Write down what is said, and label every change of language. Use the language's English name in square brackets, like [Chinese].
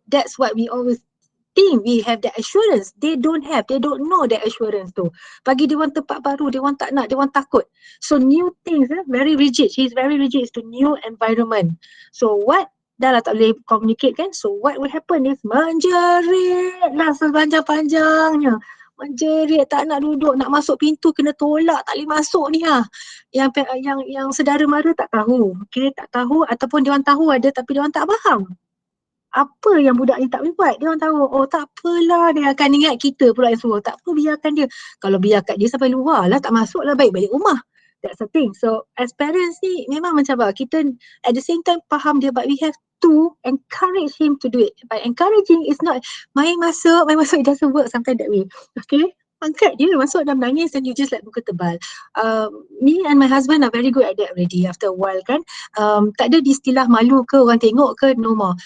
[English] That's what we always think, we have that assurance. They don't know that assurance tu. [Malay] Bagi dia orang tempat baru, dia orang tak nak, dia orang takut. [English] So new things, very rigid. He's very rigid to new environment. So what? [Malay] Dah lah tak boleh communicate kan. [English] So what will happen is [Malay] menjerit lah sepanjang-panjangnya. Menjerit, tak nak duduk, nak masuk pintu kena tolak, tak boleh masuk ni lah. Yang saudara mara tak tahu, okay, tak tahu, ataupun dia orang tahu ada tapi dia orang tak faham apa yang budak ni tak boleh buat. Dia orang tahu, oh tak apalah, dia akan ingat kita pula yang suruh, tak apa, biarkan dia. Kalau biarkan dia sampai luar lah, tak masuk lah, baik balik rumah. [English] That's the thing. So as parents ni [Malay] memang macam kita [English] at the same time [Malay] faham dia, [English] but we have to encourage him to do it. By encouraging is not [Malay] main masuk, [English] it doesn't work sometimes that way. [Malay] Okay, angkat dia masuk dan menangis, [English] and you just like [Malay] buka tebal. [English] Me and my husband are very good at that already after a while kan. [Malay] Tak ada istilah malu ke orang tengok ke, [English] no more.